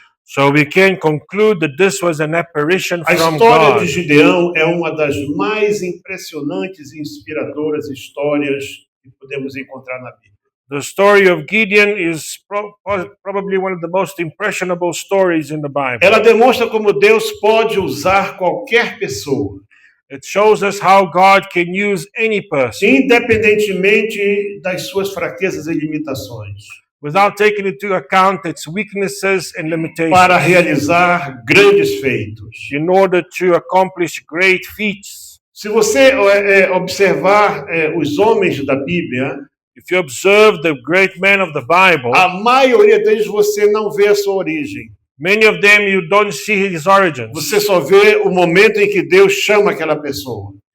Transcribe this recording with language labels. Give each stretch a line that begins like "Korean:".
English: So we can conclude that this was an apparition
Portuguese: A
English: from
Portuguese: história de
English: God.
Portuguese: Gideão é uma das mais impressionantes e inspiradoras histórias que podemos encontrar na Bíblia.
English: The story of Gideon is probably one of the most impressionable stories in the Bible.
Portuguese: Ela demonstra como Deus pode usar qualquer pessoa,
English: It shows us how God can use any person
Portuguese: independentemente das suas fraquezas e limitações,
English: without taking into account its weaknesses and limitations
Portuguese: para realizar grandes feitos.
English: in order to accomplish great feats.
Portuguese: Se você observar os homens da Bíblia,
English: If you observe the great men of the Bible,
Portuguese: a maioria deles você não vê a sua origem.
English: many of them you don't see his origins.
Portuguese: Você só vê o momento em que Deus chama aquela pessoa.